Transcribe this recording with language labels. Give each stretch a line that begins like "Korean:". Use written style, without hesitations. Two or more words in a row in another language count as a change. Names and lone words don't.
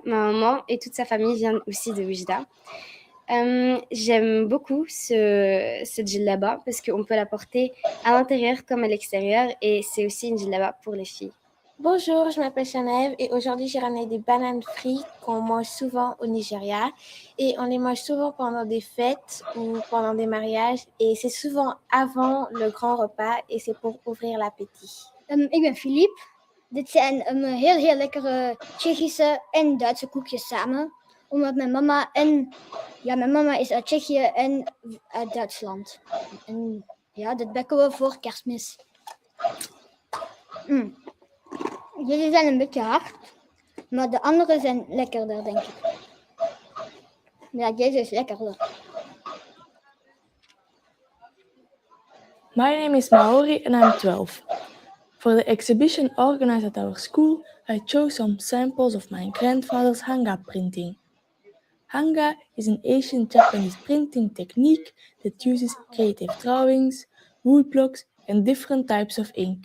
French: Ma maman et toute sa famille viennent aussi de Oujda. J'aime beaucoup cette djellaba parce qu'on peut la porter à l'intérieur comme à l'extérieur et c'est aussi une djellaba pour les filles. Bonjour, je m'appelle Chanève et aujourd'hui j'ai ramené des bananes frites qu'on mange souvent au Nigeria et on les mange souvent pendant des fêtes ou pendant des mariages et c'est souvent avant le grand repas et c'est pour ouvrir l'appétit.
Dutch: Ik ben Philippe. Dit zijn heel lekkere Tsjechische en Duitse koekjes samen. Omdat mijn mama is uit Tsjechië en uit Duitsland. En ja, dit bakken we voor Kerstmis. Deze zijn een beetje hard, maar de andere zijn lekkerder, denk ik. Ja, deze is lekkerder.
English: My name is Maori and I'm 12. For the exhibition organized at our school, I chose some samples of my grandfather's hanga printing. Hanga is an ancient Japanese printing technique that uses creative drawings, wood blocks and different types of ink.